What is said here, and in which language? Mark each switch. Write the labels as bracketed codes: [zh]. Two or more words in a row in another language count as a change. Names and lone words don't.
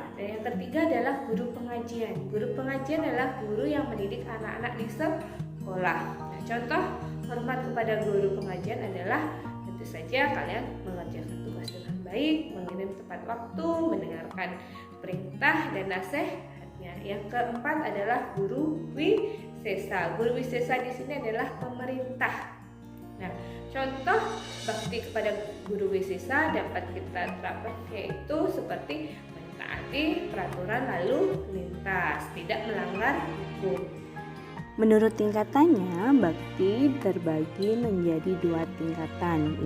[id] Dan yang ketiga adalah guru pengajian. Guru pengajian adalah guru yang mendidik anak-anak di sekolah. Nah, contoh hormat kepada guru pengajian adalah tentu saja kalian mengerjakan tugas dengan baik, mengirim tepat waktu, mendengarkan perintah dan nasihatnya. Yang keempat adalah guru wisesa. Guru wisesa di sini adalah pemerintah. Nah, contoh bakti kepada guru wisesa dapat kita terapkan, yaitu seperti mentaati peraturan lalu lintas, tidak melanggar hukum. Menurut tingkatannya, bakti terbagi menjadi 2 tingkatan.